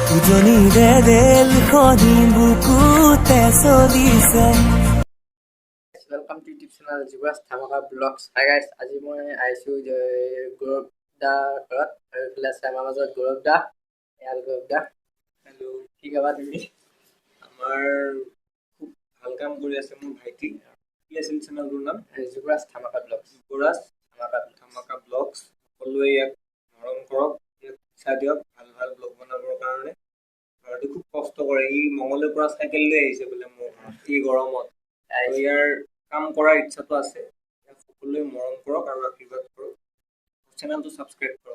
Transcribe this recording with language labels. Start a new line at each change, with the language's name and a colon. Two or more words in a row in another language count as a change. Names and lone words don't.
Assamese: উজনিৰে ৰেলখনি বুকুতে চলিছে।
English: Welcome to YouTube channel Jubaraj dhamka vlogs. Hi guys,
Assamese: আজি মই আহিছো গৌৰৱ দা ঘৰত আৰু এইফালে আছে আমাৰ মাজত গৌৰৱ দা। গৌৰৱ দা, হেল্ল', কি খবৰ তুমি? আমাৰ খুব ভাল কাম কৰি আছে মোৰ ভাইটি। কি আছিল চেনেলটোৰ নাম? Jubaraj dhamka vlogs. Jubaraj dhamka vlogs। সকলোৱে ইয়াক মৰম কৰক, ইয়াক ইচ্ছা দিয়ক ভাল ভাল ব্লগ বনাবৰ কাৰণে। আৰু খুব কষ্ট কৰে, ই মংগলৰ পৰা চাইকেল লৈ আহিছে বোলে মোৰ এই গৰমত। আৰু ইয়াৰ কাম কৰাৰ ইচ্ছাটো আছে। ইয়াক সকলোৱে মৰম কৰক আৰু আশীৰ্বাদ কৰক, চেনেলটো ছাবস্ক্ৰাইব কৰক।